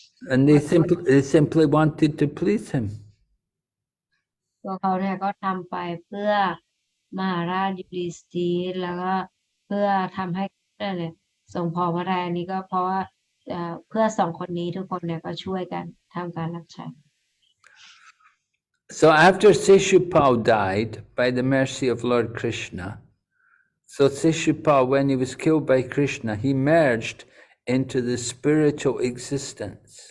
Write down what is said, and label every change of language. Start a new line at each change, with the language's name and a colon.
English: And they simply wanted to please him.
Thai: พวกเขาเนี่ยก็ทำไปเพื่อมหาราชยุธิสธีแล้วก็เพื่อทำให้เนี่ยทรงพอพระทัยอันนี้ก็เพราะว่าเพื่อสองคนนี้ทุกคนเนี่ยก็ช่วยกันทำการรับใช้
English: So after Seshupal died by the mercy of Lord Krishna, So Shishupal, when he was killed by Krishna, he merged into the spiritual existence.